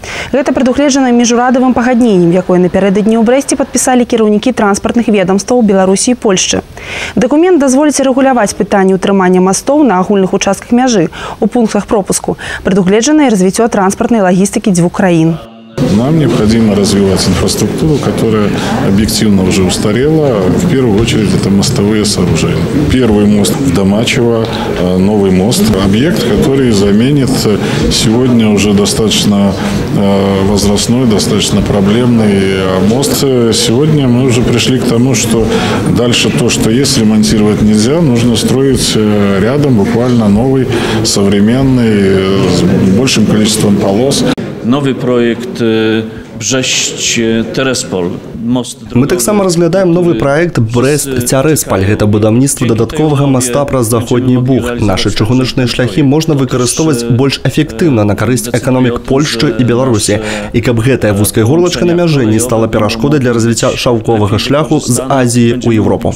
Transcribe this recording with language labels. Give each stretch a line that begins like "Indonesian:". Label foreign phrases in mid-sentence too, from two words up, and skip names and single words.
Belarusian: Гэта прадугледжана міжурадавым пагадненнем, якое напярэдадні ў Брэсце падпісалі кіраўнікі транспартных ведомстваў Беларусі і Польшчы. Дакумент дазволіць рэгуляваць пытанне ўтрымання мастоў на агульных участках мяжы у пунктах пропуску, прадугледжана і развіццё транспартнай лагістыкі дзвюх краін.
Russian: Нам необходимо развивать инфраструктуру, которая объективно уже устарела. В первую очередь это мостовые сооружения. Первый мост в Домачево, новый мост. Объект, который заменит сегодня уже достаточно возрастной, достаточно проблемный мост. Сегодня мы уже пришли к тому, что дальше то, что есть, ремонтировать нельзя. Нужно строить рядом буквально новый, современный, с большим количеством полос.
Belarusian: Новый проект Брэсць-Цярэспаль. Мы таксама разглядаем новый проект Брэсць-Цярэспаль. Гэта будаўніцтва дадатковага моста праз заходні буг. Нашы чыгуначныя шляхі можна выкарыстоўваць больш эфектыўна на карысць эканомік Польшчы і Беларусі. І каб гэтая вузкая горлачка на мяжы не стала перашкодай для развіцця шаўковага шляху з Азіі ў Еўропу.